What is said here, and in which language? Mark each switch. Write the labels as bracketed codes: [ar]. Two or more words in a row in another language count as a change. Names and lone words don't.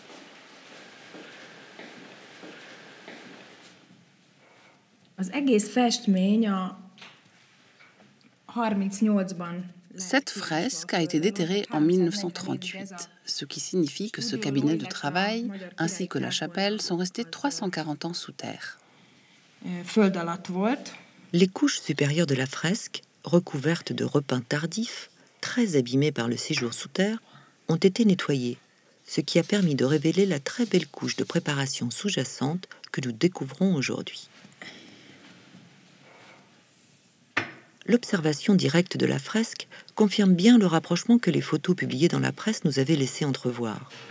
[fr] Cette fresque a été déterrée en 1938, ce qui signifie que ce cabinet de travail ainsi que la chapelle sont restés 340 ans sous terre. [hu] föld alatt volt. [fr] Les couches supérieures de la fresque, recouvertes de repeints tardifs, très abîmés par le séjour sous terre, ont été nettoyées, ce qui a permis de révéler la très belle couche de préparation sous-jacente que nous découvrons aujourd'hui. L'observation directe de la fresque confirme bien le rapprochement que les photos publiées dans la presse nous avaient laissé entrevoir.